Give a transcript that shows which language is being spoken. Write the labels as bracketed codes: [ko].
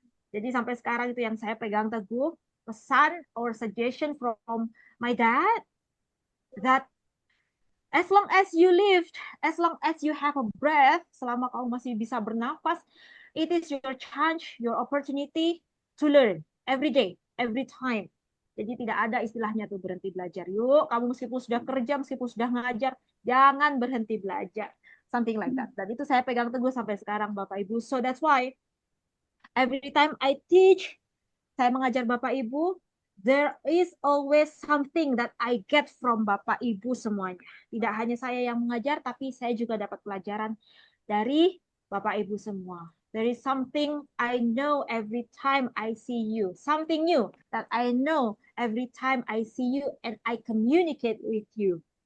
[id] Jadi sampai sekarang itu yang saya pegang teguh, pesan [en] or suggestion from my dad, that as long as you lived, as long as you have a breath, [id] selama kamu masih bisa bernafas, [en] it is your chance, your opportunity to learn every day, every time. [id] Jadi tidak ada istilahnya tuh berhenti belajar. Yuk, kamu meskipun sudah kerja, meskipun sudah ngajar, jangan berhenti belajar. [en] Something like that. [id] Dan itu saya pegang teguh sampai sekarang, Bapak Ibu. [en] So that's why every time I teach, [id] saya mengajar [en] Bapak Ibu, there is always something that I get from Bapak Ibu semuanya. [id] Tidak hanya saya yang mengajar, tapi saya juga dapat pelajaran dari Bapak Ibu semua. [en] There is something I know every time I see you. Something new that I know every time I see you and I communicate with you.